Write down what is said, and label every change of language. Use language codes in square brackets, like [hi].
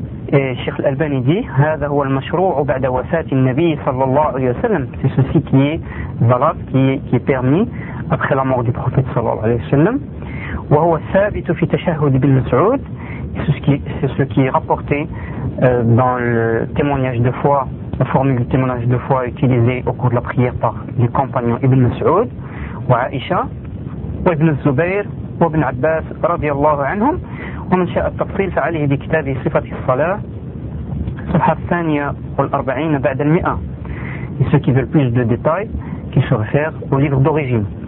[fr] Cheikh Al-Albani dit [ar] هذا هو المشروع بعد وفاة النبي صلى الله عليه وسلم. [fr] C'est ceci qui est valable, qui est permis après la mort du prophète [ar] صلى الله عليه وسلم. وهو الثابت في تشهد ابن مسعود. [fr] C'est ce qui est rapporté dans le témoignage de foi, la formule du témoignage de foi utilisée au cours de la prière par les compagnons ibn Mas'ud wa Aisha wa ibn Zubayr wa ibn Abbas [ar] رضي الله عنهم. ومن شاء التفصيل فعليه بكتاب صفة الصلاة صفحة الثانية والأربعين بعد المئة. [fr] Et ceux qui veulent plus de détails, qui se réfèrent au livre d'origine.